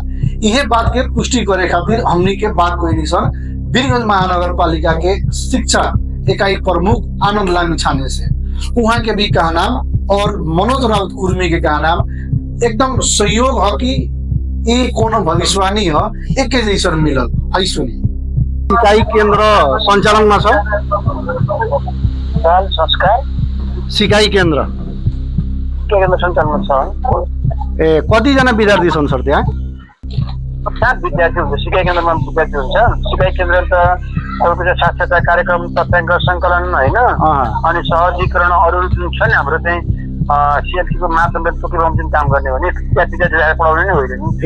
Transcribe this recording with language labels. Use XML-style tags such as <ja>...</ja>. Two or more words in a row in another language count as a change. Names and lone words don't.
<bho>यह बात के पुष्टि करे खातिर हमनी के बात कोई सर वीरगंज महानगर पालिका के शिक्षा इकाई प्रमुख आनंद लामी छाने से वहाँ के भी कहना और मनोज राउत कुर्मी के कहना एकदम सहयोग है कि ये कोनो भविष्यवाणी है एक जैसन मिलल। आई सुनी</bho> <ne>सिकाई केंद्र संचालन में छ बाल संस्कार सिकाई केंद्र संचालन छ। ए कति जना विद्यार्थी छन् सर त्यहाँ? 7 विद्यार्थी हुन्छ सिकाई केन्द्रमा विद्यार्थी हुन्छ। सिकाई केन्द्र त अरूको चाहिँ साक्षरता कार्यक्रम तथ्याङ्क सङ्कलन होइन अनि सहजीकरण अरू जुन छ नि हाम्रो चाहिँ सिएलसी को माध्यमले तोकेर जुन काम गर्ने भने त्यहाँ विद्यार्थीलाई पढाउने नै होइन नि।</ne>